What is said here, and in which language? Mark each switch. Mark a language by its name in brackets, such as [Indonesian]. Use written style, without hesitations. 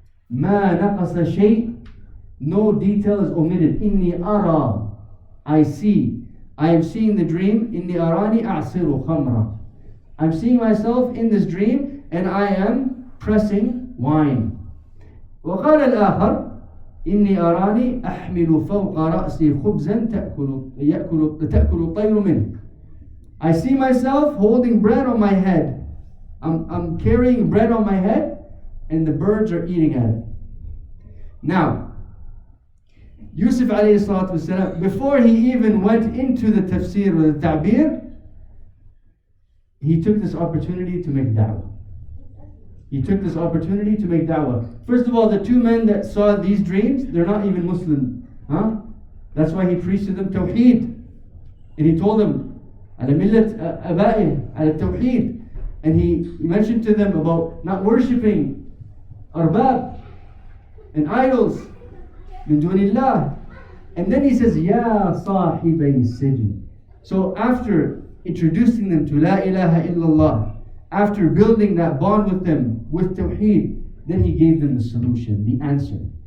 [Arabic] ما نقص شيء, [English] no detail is omitted. [Arabic] إني أرى, [English] I see. I am seeing the dream. [Arabic] إني أراني أعصر خمرا. [English] I'm seeing myself in this dream and I am pressing wine. [Arabic] وقال الآخر إني أراني أحمل فوق رأسي خبزا تأكل الطير منه. [English] I see myself holding bread on my head. I'm carrying bread on my head and the birds are eating at it. Now, Yousuf alayhi salatu wasalam, before he even went into the tafsir or the ta'bir, he took this opportunity to make da'wah. He took this opportunity to make da'wah. First of all, the 2 men that saw these dreams, they're not even Muslim. That's why he preached to them Tawheed. And he told them, [Arabic] على ملة أبائه, على التوحيد. [English] And he mentioned to them about not worshipping arbab and idols [Arabic] min dunillah. [English] And then he says, [Arabic] Ya sahibay sijn. [English] So after introducing them to La ilaha illallah, after building that bond with them, with Tawheed, then he gave them the solution, the answer.